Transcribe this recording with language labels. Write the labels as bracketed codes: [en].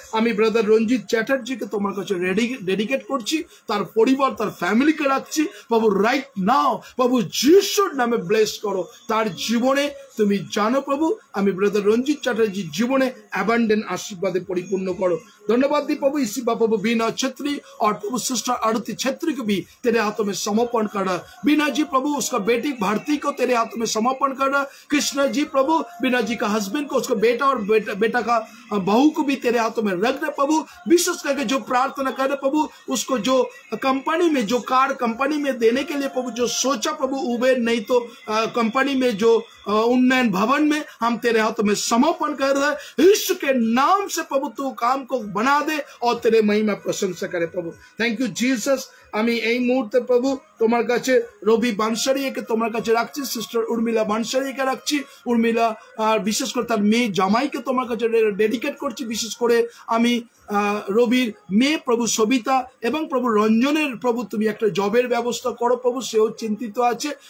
[bn] আমি ব্রাদার রঞ্জিত চ্যাটার্জিকে তোমার কাছে ডেডিকেট করছি, তার পরিবার, তার ফ্যামিলিকে রাখছি প্রভু। [en] right now [bn] প্রভু যিশুর নামে ব্লেস করো তার জীবনে। তুমি জানো প্রভু আমি ব্রাদার রঞ্জিত চ্যাটার্জির জীবনে অ্যাবান্ডেন্ট [hi] आशीर्वाद परिपूर्ण करो। धन्यवाद दी प्रभु। इसी प्रभु बीना छेत्री और प्रभु सिस्टर आरती छेत्री को भी तेरे हाथों में समर्पण कर रहा। बीना जी प्रभु उसका बेटी भारती को तेरे हाथों में समर्पण कर रहा। कृष्ण जी प्रभु बीना जी का हस्बैंड को, उसका बेटा और बेटा का बहू को भी तेरे हाथों में रख रहे प्रभु। विशेष करके जो प्रार्थना कर रहे प्रभु, उसको जो कंपनी में, जो कार कंपनी में देने के लिए प्रभु जो सोचा प्रभु, उबेर नहीं तो कंपनी में जो उन्नयन भवन में हम तेरे हाथों में समर्पण कर रहे हैं। यीशु के नाम से प्रभु तू काम को बना दे और तेरे महिमा प्रशंसा करे प्रभु। [en] Thank you Jesus. [bn] আমি এই মুহূর্তে প্রভু তোমার কাছে রবি বানসারিয়াকে তোমার কাছে রাখছি, সিস্টার উর্মিলা বানসারিয়াকে রাখছি। উর্মিলা আর বিশেষ করে তার মেয়ে জামাইকে তোমার কাছে ডেডিকেট করছি। বিশেষ করে আমি রবির মেয়ে প্রভু সবিতা এবং প্রভু রঞ্জনের প্রভু তুমি একটা জবের ব্যবস্থা করো প্রভু, সেও চিন্তিত আছে।